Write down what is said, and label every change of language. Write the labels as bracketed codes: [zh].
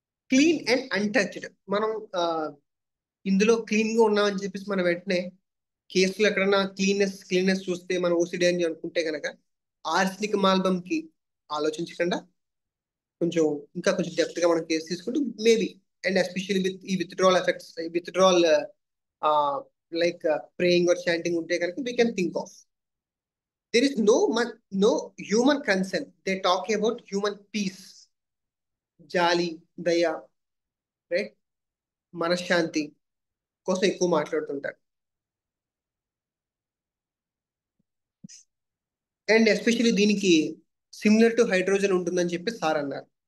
[te] Clean and untouched, మనం ఇందులో clean గా ఉన్నామని చెప్పేసి మనం వెంటనే కేసులు ఎక్కడన్నా క్లీన్నెస్ చూస్తే మనం ఓసిడి అని అనుకుంటే కనుక ఆర్సనిక్ మాల్బమ్ కి ఆలోచించకుండా కొంచెం ఇంకా కొంచెం డెప్త్ గా మనం కేసు తీసుకుంటూ మేబీ, అండ్ ఎస్పెషల్లీ విత్ ఈ withdrawal effects, [en] withdrawal like praying or chanting [te] ఉంటే కనుక [en] We can think of. there is no human concern. They talk about human peace, [te] జాలి, దయ, రైట్, మనశ్శాంతి కోసం ఎక్కువ మాట్లాడుతుంటారు. అండ్ ఎస్పెషల్లీ దీనికి సిమిలర్ టు హైడ్రోజన్ ఉంటుందని చెప్పి సార్ అన్నారు.